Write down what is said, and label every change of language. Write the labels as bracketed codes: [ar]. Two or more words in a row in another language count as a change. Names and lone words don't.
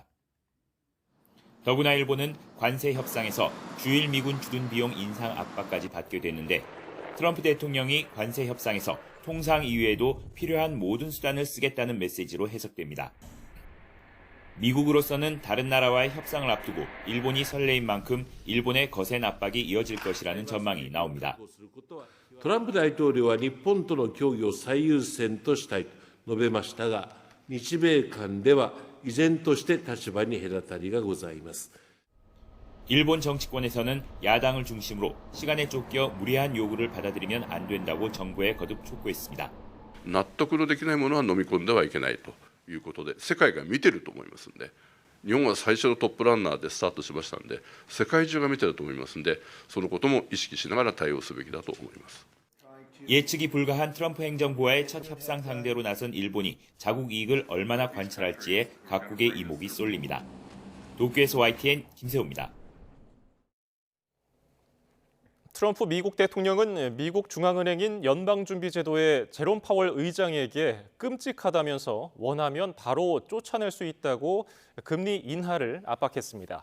[ko] 더구나 일본은 관세 협상에서 주일 미군 주둔 비용 인상 압박까지 받게 됐는데 트럼프 대통령이 관세 협상에서 통상 이외에도 필요한 모든 수단을 쓰겠다는 메시지로 해석됩니다. 미국으로서는 다른 나라와의 협상을 앞두고 일본이 설레인 만큼 일본의 거센 압박이 이어질 것이라는 전망이 나옵니다. [ja] トランプ大統領は日本との協議を最優先としたいと述べましたが、日米間では依然として立場に隔たりがございます。 [ko] 일본 정치권에서는 야당을 중심으로 시간에 쫓겨 무리한 요구를 받아들이면 안 된다고 정부에 거듭 촉구했습니다. [ja] 納得のできないものは飲み込んではいけないということで、世界が見てると思いますので、日本は最初のトップランナーでスタートしましたので、世界中が見てると思いますので、そのことも意識しながら対応すべきだと思います。 [ko] 예측이 불가한 트럼프 행정부와의 첫 협상 상대로 나선 일본이 자국 이익을 얼마나 관찰할지에 각국의 이목이 쏠립니다. 도쿄에서 YTN 김세호입니다. 트럼프 미국 대통령은 미국 중앙은행인 연방준비제도의 제롬 파월 의장에게 끔찍하다면서 원하면 바로 쫓아낼 수 있다고 금리 인하를 압박했습니다.